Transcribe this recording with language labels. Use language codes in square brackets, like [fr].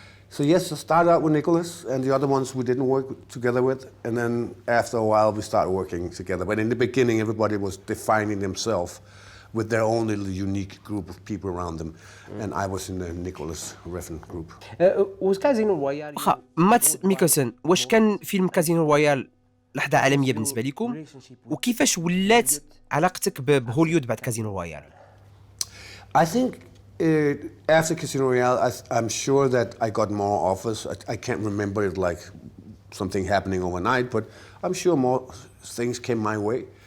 [en] So yes, I started out with Nicholas, and the other ones we didn't work together with, and then after a while we started working together. But in the beginning, everybody was defining themselves with their own little unique group of people around them, and I was in the Nicholas Refn group. Was [ar] كازينو رويال ماتس ميكلسن واش كان فيلم كازينو رويال لحظة عالمية بالنسبة لكم وكيفاش ولات علاقتك بهوليود بعد كازينو رويال؟ [en] I think after Casino Royale, I'm sure that I got more offers. I can't remember it like something happening overnight, but I'm sure more things came my way.